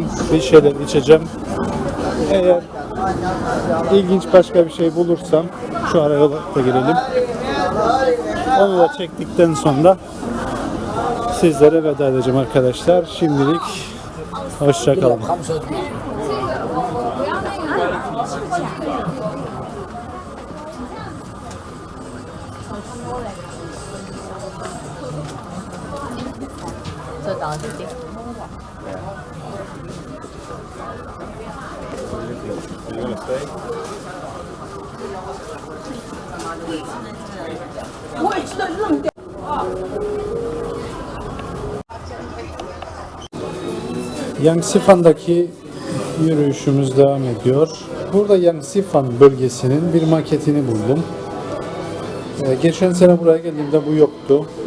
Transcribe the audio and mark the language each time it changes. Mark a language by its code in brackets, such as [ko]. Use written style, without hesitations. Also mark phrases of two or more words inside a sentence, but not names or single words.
[tr] Bir şeyler içeceğim. Eğer ilginç başka bir şey bulursam şu araya da girelim. Onu da çektikten sonra sizlere veda edeceğim arkadaşlar. Şimdilik hoşça kalın. [zh] 这档自己。我也知道扔掉。 [tr] Yangsifan'daki yürüyüşümüz devam ediyor. Burada Yangsifan bölgesinin bir maketini buldum. Geçen sene buraya geldiğimde bu yoktu.